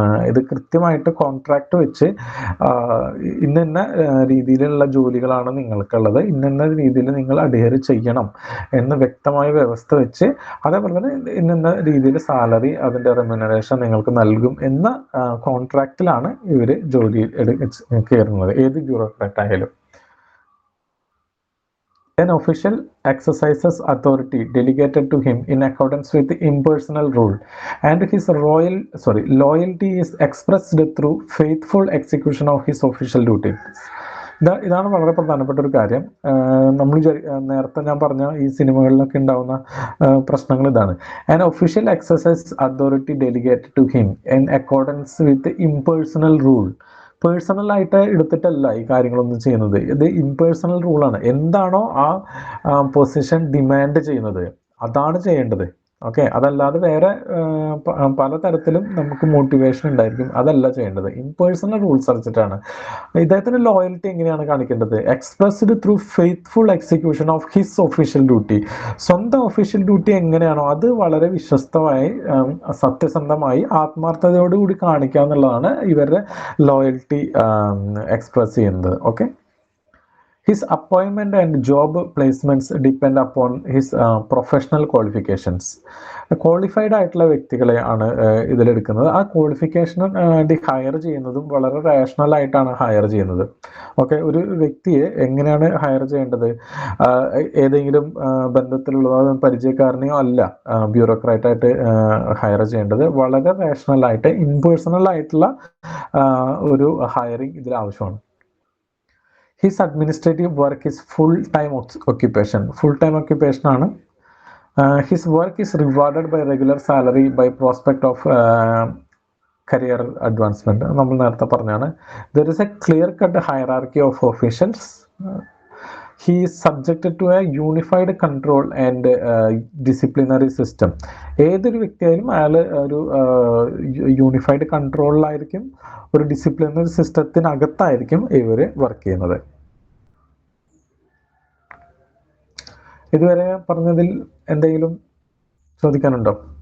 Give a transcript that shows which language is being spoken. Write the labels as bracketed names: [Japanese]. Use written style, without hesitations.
[Malayalam] ഇത് കൃത്യമായിട്ട് കോൺട്രാക്ട് വെച്ച് ഇന്ന രീതിയിലുള്ള ജോലികളാണ് നിങ്ങൾക്കുള്ളത്, ഇന്ന രീതിയിൽ നിങ്ങൾ അഡ്ഹിയർ ചെയ്യണം എന്ന് വ്യക്തമായ വ്യവസ്ഥ വെച്ച്, അതേപോലെ തന്നെ ഇന്ന രീതിയിൽ സാലറി, അതിന്റെ റെമ്യൂണറേഷൻ നിങ്ങൾക്ക് നൽകും എന്ന കോൺട്രാക്റ്റിലാണ് ഇവര് ജോലി കയറുന്നത്, ഏത് ബ്യൂറോക്രാറ്റ് ആയാലും. [English] An official exercises authority delegated to him in accordance with the impersonal rule, and his loyalty is expressed through faithful execution of his official duties. [Malayalam] ഇതാണ് വളരെ പ്രധാനപ്പെട്ട ഒരു കാര്യം. നമ്മൾ നേരത്തെ ഞാൻ പറഞ്ഞ ഈ സിനിമകളിലൊക്കെ ഉണ്ടാവുന്ന പ്രശ്നങ്ങൾ ഇതാണ്. [English] An official excise authority delegated to him in accordance with impersonal rule. [Malayalam] Personal ആയിട്ട് എടുത്തിട്ടല്ല ഈ കാര്യങ്ങളൊന്നും ചെയ്യുന്നത്, ഇത് ഇംപേഴ്സണൽ റൂളാണ്. എന്താണോ ആ പൊസിഷൻ ഡിമാൻഡ് ചെയ്യുന്നത് അതാണ് ചെയ്യേണ്ടത്. ഓക്കെ, അതല്ലാതെ വേറെ പലതരത്തിലും നമുക്ക് മോട്ടിവേഷൻ ഉണ്ടായിരിക്കും, അതല്ല ചെയ്യേണ്ടത്. ഇംപേഴ്സണൽ റൂൾസ് വെച്ചിട്ടാണ്. ഇദ്ദേഹത്തിന്റെ ലോയൽറ്റി എങ്ങനെയാണ് കാണിക്കേണ്ടത്? [English] Expressed through faithful execution of his official duty. [Malayalam] സ്വന്തം ഒഫീഷ്യൽ ഡ്യൂട്ടി എങ്ങനെയാണോ അത് വളരെ വിശ്വസ്തമായി, സത്യസന്ധമായി, ആത്മാർത്ഥതയോടുകൂടി കാണിക്കുക എന്നുള്ളതാണ് ഇവരുടെ ലോയൽറ്റി എക്സ്പ്രസ് ചെയ്യുന്നത്. [English] Okay, his appointment and job placements depend upon his professional qualifications. [Malayalam] Qualified ആയിട്ടുള്ള വ്യക്തികളെ ആണ് ഇതിലെടുക്കുന്നത്. ആ ക്വാളിഫിക്കേഷൻ ഹയർ ചെയ്യുന്നതും വളരെ റാഷണൽ ആയിട്ടാണ് ഹയർ ചെയ്യുന്നത്. ഓക്കെ, ഒരു വ്യക്തിയെ എങ്ങനെയാണ് ഹയർ ചെയ്യേണ്ടത്? ഏതെങ്കിലും ബന്ധത്തിലുള്ളതോ പരിചയക്കാരനെയോ അല്ല ബ്യൂറോക്രാറ്റായിട്ട് ഹയർ ചെയ്യേണ്ടത്. വളരെ റാഷണൽ ആയിട്ട് ഇംപേഴ്സണൽ ആയിട്ടുള്ള ഒരു ഹയറിങ് ഇതിൽ ആവശ്യമാണ്. [English] His administrative work is full-time occupation. Full-time occupation [Malayalam] ആണ്. [English] His work is rewarded by regular salary, by prospect of career advancement. [Malayalam] നമ്മൾ നേരത്തെ പറഞ്ഞാണ്. [English] There is a clear-cut hierarchy of officials. He is subjected to a unified control and disciplinary system. [Malayalam] ഏതൊരു വ്യക്തിയായാലും അയാൾ ഒരു unified കൺട്രോളിലായിരിക്കും, ഒരു disciplinary സിസ്റ്റത്തിനകത്തായിരിക്കും ഇവർ work ചെയ്യുന്നത്. ഇതുവരെ പറഞ്ഞതിൽ എന്തെങ്കിലും ചോദിക്കാനുണ്ടോ?